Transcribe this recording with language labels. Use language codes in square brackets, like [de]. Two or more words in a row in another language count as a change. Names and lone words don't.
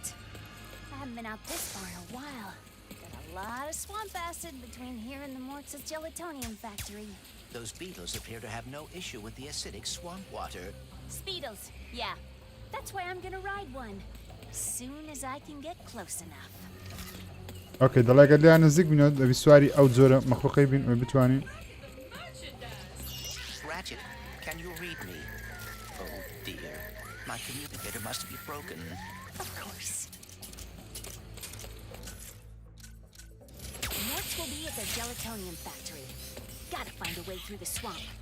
[en] I haven't been out this far in a while. Got a lot of swamp acid between here and the Mortz's gelatonium factory. Those beetles appear to have no issue with the acidic swamp water. Speedles, yeah. That's why I'm gonna ride one. As soon as I can get close enough. [ckb] اوكي دەڵێ گەر لیان نزیک بینەوە دەبی سواری ئەو جۆرە مەخلوقەی بین ئەوە بتوانین [en] Ratchet, can you read me? Oh dear, my communicator must be broken. Of course. Mortz will be at the gelatonium factory. Gotta find a way through the swamp.